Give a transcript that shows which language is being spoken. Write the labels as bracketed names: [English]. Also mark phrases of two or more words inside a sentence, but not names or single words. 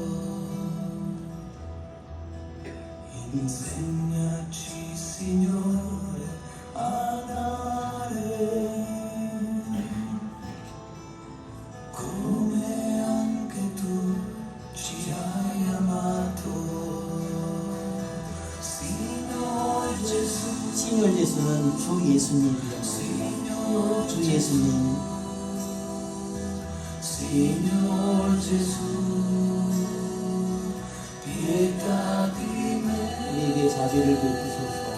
[Italian] Insegnaci, Signore, a dare, come anche tu ci hai amato. [Korean] 시니얼 예수는 주 예수님이랍니다. 주 예수님. [Italian] Signor Gesù, pietà di me. [Korean] 우리에게 자비를 베푸소서.